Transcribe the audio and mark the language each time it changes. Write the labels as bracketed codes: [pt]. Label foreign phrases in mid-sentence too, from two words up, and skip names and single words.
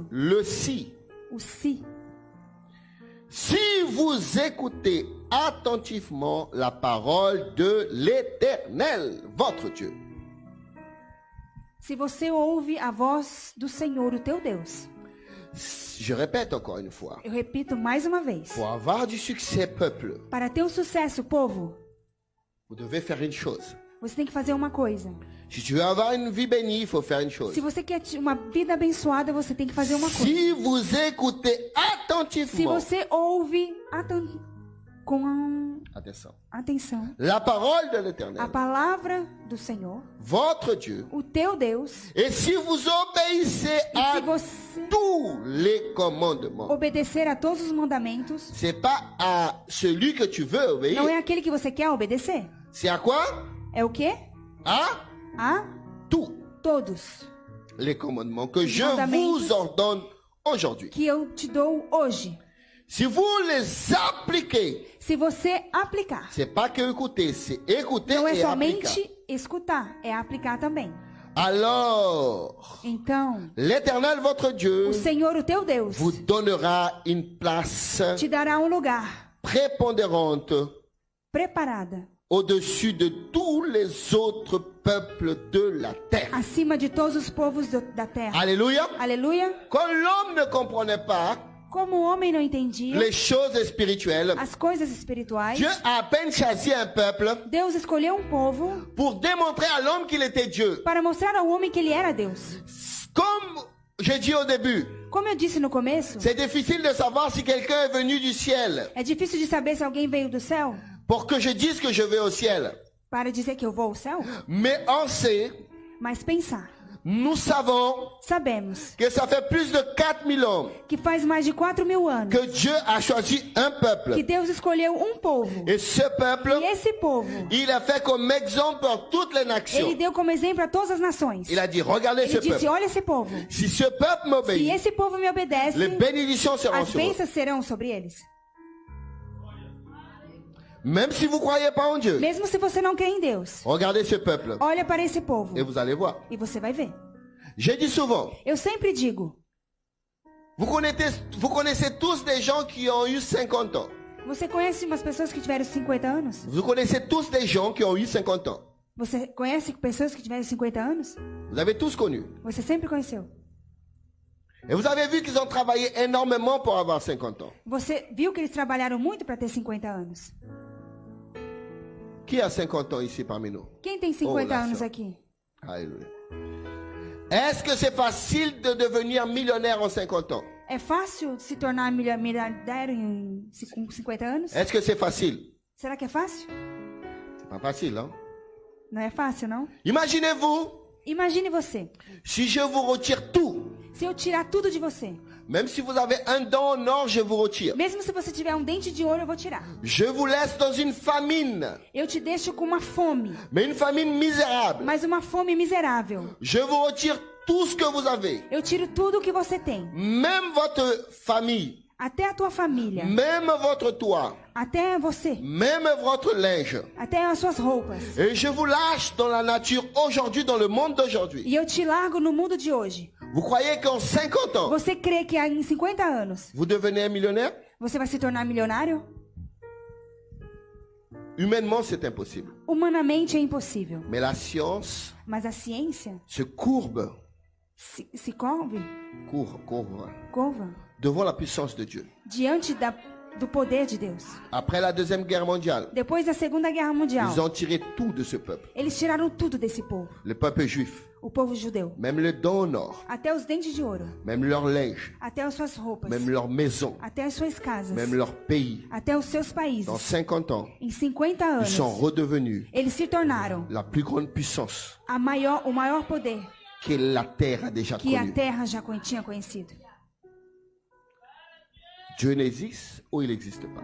[fr] Le si. [pt] O si. [fr] Si vous écoutez attentivement la parole de l'Éternel, votre Dieu, [pt] Se você ouve a voz do Senhor, o teu Deus. [fr] Je répète encore une fois. [pt] Eu repito mais uma vez. [fr] Pour avoir du succès, peuple, [pt] Para ter o sucesso, povo, [fr] vous devez faire une chose. [pt] você tem que fazer uma coisa. [fr] Si tu veux avoir une vie bénie, il faut faire une chose. [pt] Se você quer uma vida abençoada, você tem que fazer uma coisa. [fr] Si vous écoutez [pt] Se [fr] attentivement, [pt] você ouve com atenção [fr] la parole de [pt] a [fr] l'Éternel, [pt] palavra do Senhor, [fr] votre Dieu, [pt] o teu Deus, [fr] et si vous obéissez [pt] e [fr] à [pt] se você [fr] tous les commandements, [pt] obedecer a todos os mandamentos, [fr] c'est pas à celui que tu veux obéir, [pt] não é aquele que você quer obedecer. [fr] c'est à quoi? [pt] É o quê? [fr] À [pt] A [fr] tous [pt] todos [fr] les commandements que je [pt] mandamentos [fr] vous ordonne aujourd'hui. [pt] que eu te dou hoje. [fr] Si vous les appliquez, [pt] Se você aplicar, [fr] c'est pas que écouter, c'est écouter [pt] não é [fr] et appliquer. [pt] somente escutar, é aplicar também. [fr] Alors, [pt] Então, [fr] l'Éternel, votre Dieu, [pt] o Senhor, o teu Deus, [fr] vous donnera une place [pt] te dará um lugar [fr] prépondérante [pt] preparada [fr] au-dessus de tous les autres peuples de la terre. [pt] acima de todos os povos da terra. [fr] Alléluia. [pt] Aleluia. [fr] Quand l'homme ne comprenait pas [pt] Como o homem não entendia [fr] les choses spirituelles, [pt] as coisas espirituais, [fr] Dieu a à peine choisi un peuple [pt] Deus escolheu um povo [fr] pour démontrer à l'homme qu'il était Dieu. [pt] para mostrar ao homem que ele era Deus. [fr] Comme j'ai dit au début, [pt] Como eu disse no começo, [fr] c'est difficile de savoir si quelqu'un est venu du ciel [pt] é difícil de saber se alguém veio do céu [fr] pour que je dise que je vais au ciel. [pt] para dizer que eu vou ao céu, [fr] Mais on sait, [pt] mas pensar. [fr] nous savons [pt] Sabemos [fr] que ça fait plus de 4000 ans [pt] que faz mais de 4.000 anos [fr] que Dieu a choisi un [pt] que [fr] peuple. [pt] Deus escolheu um povo. [fr] Et ce peuple, [pt] E esse povo, [fr] il a fait comme exemple pour toutes les [pt] ele [fr] nations. [pt] deu como exemplo a todas as nações. [fr] Il a dit, regardez ce [pt] Ele disse, [fr] peuple. [pt] olha esse povo. [fr] Si ce peuple [pt] Se [fr] m'obéit, [pt] esse povo me obedece, [fr] les bénédictions seront [pt] as [fr] sur eux. [pt] bênçãos serão sobre eles. [fr] Même si vous ne croyez pas en Dieu, [pt] Mesmo se você não crê em Deus, [fr] regardez ce peuple [pt] olha para esse povo [fr] et vous allez voir. [pt] e você vai ver. [fr] J'ai dit souvent, [pt] Eu sempre digo, [fr] vous connaissez tous des gens qui ont eu 50 ans. [pt] você conhece umas pessoas que tiveram 50 anos? [fr] Vous connaissez tous des gens qui ont eu 50 ans. [pt] Você conhece pessoas que tiveram 50 anos? [fr] Vous avez tous connu. [pt] Você sempre conheceu. [fr] Et vous avez vu qu'ils ont travaillé énormément pour avoir 50 ans. [pt] Você viu que eles trabalharam muito para ter 50 anos. [fr] Qui a 50 ans ici parmi nous? [pt] Quem tem 50 lá, anos só. aqui? [fr] Alléluia. Est-ce que c'est facile de devenir millionnaire en 50 ans? [pt] É fácil se tornar miliardário com 50 anos? [fr] Est-ce que c'est facile? [pt] Será que é fácil? [fr] C'est pas facile, hein? [pt] Não é fácil, não? [fr] Imaginez-vous, [pt] Imagine você. [fr] si je vous retire tout, [pt] Se eu tirar tudo de você. [fr] même si vous avez un dent en or, je vous retire. [pt] Mesmo se você tiver um dente de ouro, eu vou tirar. [fr] Je vous laisse dans une famine, [pt] Eu te deixo com uma fome. [fr] mais une famine misérable. [pt] Mas uma fome miserável. [fr] Je vous retire tout ce que vous avez, [pt] Eu tiro tudo que você tem. [fr] même votre famille, [pt] Até a tua família. [fr] même votre toit, [pt] Até você. [fr] même votre linge. [pt] Até as suas roupas. [fr] Et je vous lâche dans la nature aujourd'hui, dans le monde d'aujourd'hui. [pt] E eu te largo no mundo de hoje. [fr] Vous croyez qu'en 50 ans, [pt] Você crê que em 50 anos [fr] vous devenez un millionnaire? [pt] você vai se tornar milionário? [fr] Humainement, c'est impossible. [pt] Humanamente é impossível. [fr] Mais la science [pt] Mas a ciência [fr] se courbe, [pt] se curva [fr] courbe devant la puissance de Dieu. [pt] diante do poder de Deus. [fr] Après la Deuxième Guerre mondiale, [pt] Depois da Segunda Guerra Mundial, [fr] ils ont tiré tout de ce peuple. [pt] eles tiraram tudo desse povo. [fr] Le peuple juif, [pt] O povo judeu. [fr] même le dents en or, [pt] Até os dentes de ouro. [fr] même leur linge, [pt] Até as suas roupas. [fr] même leur maison, [pt] Até as suas casas. [fr] même leur pays. [pt] Até os seus países. [fr] Dans 50 ans, [pt] Em 50 [fr] ils [pt] anos, [fr] sont redevenus [pt] eles se tornaram [fr] la plus grande puissance [pt] o maior poder [fr] que la terre a déjà [pt] que a [fr] connue. [pt] terra já tinha conhecido. [fr] Dieu n'existe ou il n'existe pas.